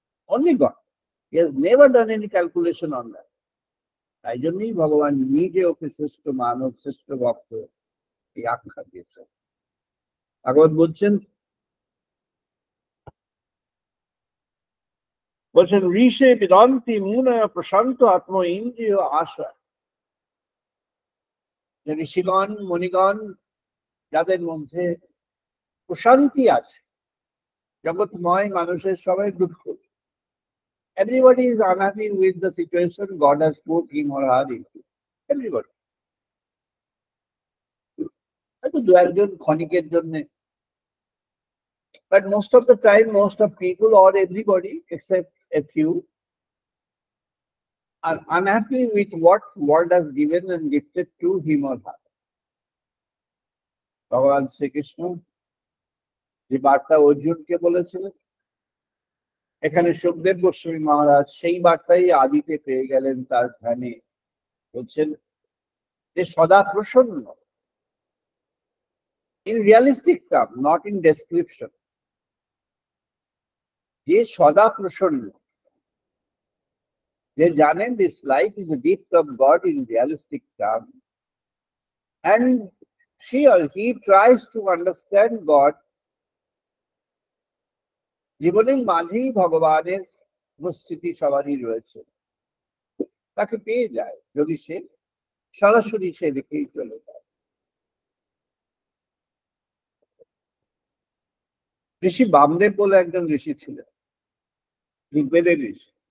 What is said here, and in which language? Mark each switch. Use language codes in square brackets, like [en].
[en] Only god, he has never done any calculation on that. [bn] তাই জন্যই ভগবান নিজে ওকে শ্রেষ্ঠ মানব, শ্রেষ্ঠ ভক্ত এই আখ্যা দিয়েছেন। ভাগবত বলছেন [sa] ঋষে বেদান্তি মুনয় প্রশান্ত আত্ম ইন্দ্রিয় আশা। [bn] ঋষিগণ মণিগণ যাদের মধ্যে প্রশান্তি আছে, জগৎময় মানুষের সবাই দুঃখ, [en] everybody is unhappy with the situation God has put him or her into. Everybody. [bn] হয়তো দু একজন ক্ষণিকের জন্য, [en] but most of the time, most of people or everybody except a few are unhappy with what world has given and gifted to him or her. [bn] ভগবান শ্রীকৃষ্ণ যে বার্তা অর্জুনকে বলেছিলেন, এখানে সুখদেব গোস্বামী মহারাজ সেই বার্তাই আদিতে পেয়ে গেলেন তার ধ্যানে। বলছেন যে সদা প্রসন্ন, [en] in realistic term, not in description, [bn] যে সদা প্রসন্ন, যে জানেন [en] this life is a gift of God in realistic term, and she or he tries to understand God. [bn] জীবনের মাঝেই ভগবানের উপস্থিতি সবারই রয়েছে, তাকে পেয়ে যায় যদি সে সরাসরি সে দেখেই চলে যায়। ঋষি বামদেব বলে একজন ঋষি ছিলেন, ঋগ্বেদের ঋষি।